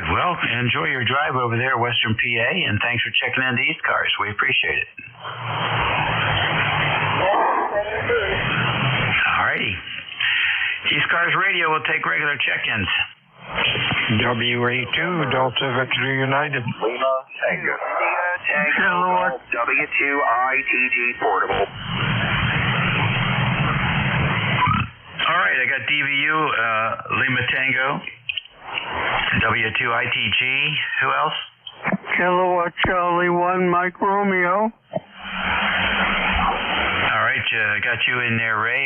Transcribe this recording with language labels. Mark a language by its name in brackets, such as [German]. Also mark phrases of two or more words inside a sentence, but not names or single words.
[English] Well, enjoy your drive over there, Western PA, and thanks for checking in the ECARS. We appreciate it. All righty. ECARS Radio will take regular check-ins. WA2, Delta Victory United. Lima Tango. Tango. W2ITG portable. All right, I got DVU, Lima Tango, W2ITG. Who else? Kilowatt Charlie 1, Mike Romeo. All right, got you in there, Ray.